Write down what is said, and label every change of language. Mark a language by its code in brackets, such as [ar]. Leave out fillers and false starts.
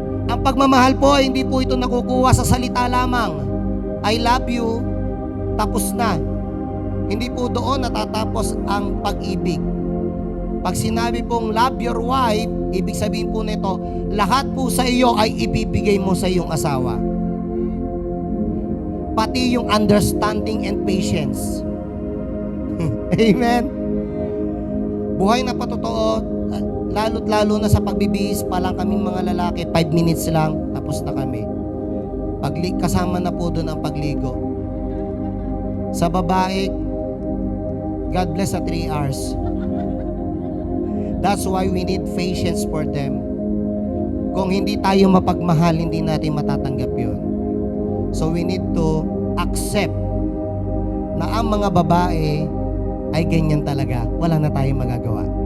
[tl] Ang pagmamahal po, hindi po ito nakukuha sa salita lamang. [en] I love you, [tl] tapos na. Hindi po doon natatapos ang pag-ibig. Pag sinabi pong [en] love your wife, [tl] ibig sabihin po nito, lahat po sa iyo ay ibibigay mo sa iyong asawa. Pati yung [en] understanding and patience. [tl] Amen? Buhay na patotoo, lalo't lalo na sa pagbibihis pa lang kaming mga lalaki, 5 minutes lang, tapos na kami. Kasama na po doon ang pagligo. Sa babae, [en] God bless [tl] sa 3 hours. [en] That's why we need patience for them. [tl] Kung hindi tayo mapagmahal, hindi natin matatanggap yun. [en] So we need to accept [tl] na ang mga babae ay ganyan talaga. Wala na tayong magagawa.